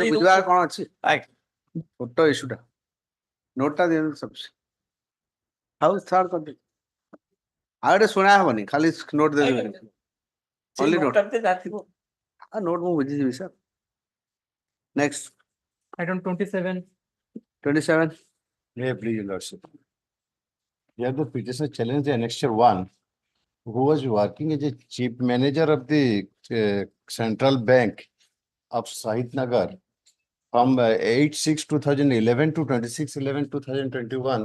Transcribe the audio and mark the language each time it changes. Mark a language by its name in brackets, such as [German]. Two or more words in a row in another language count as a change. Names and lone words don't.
[Odia] ବୁଝିବାର କ'ଣ ଅଛି ଫଟୋ ଇସ୍ୟୁଟା ନୋଟଟା ଦିଅନ୍ତୁ ସବସିଡି ହଉ ଥାର୍ଡ କରିଦେବି ଆଉ ଗୋଟେ ଶୁଣା ହବନି ଖାଲି ନୋଟ ଦେବେ [English] only note note [Odia] ମୁଁ ବୁଝିଯିବି [English] sir next Item 27. 27 Yeah, please, your lordship. Here the petitioner challenged the annexure 1, who was working as a chief manager of the Central Bank of Sahitnagar from 8/6/2011 to 26/11/2021.